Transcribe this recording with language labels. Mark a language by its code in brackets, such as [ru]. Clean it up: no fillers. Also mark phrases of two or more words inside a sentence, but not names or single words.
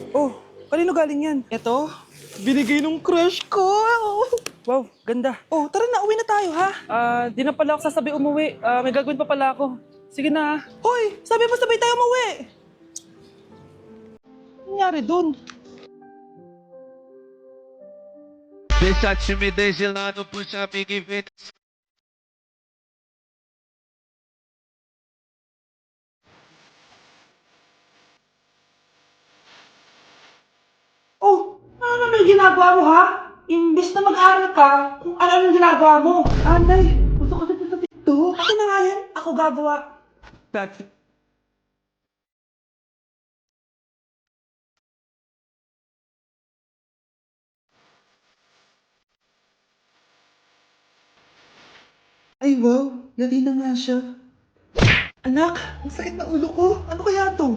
[tl] Oh, kanino galing yan? Ito, binigay nung crush ko. Wow, ganda. Oh, tara na, uwi na tayo, ha? Di na pala ako sasabay umuwi. May gagawin pa pala ako. Sige na. Hoy, sabi mo sabay tayo umuwi. Nangyari dun? [pt] Deixa a timidez de lado, puxa amigo e vem. [tl] Oh, ano naman yung ginagawa mo, ha? Imbes na mag-aaral ka, kung ano yung ginagawa mo. Anay, gusto ko sa TikTok. Akin na nga yan, ako gagawa. [en] That's it. [tl] Ay wow, dali na nga siya. Anak, ang sakit na ulo ko. Ano kaya to?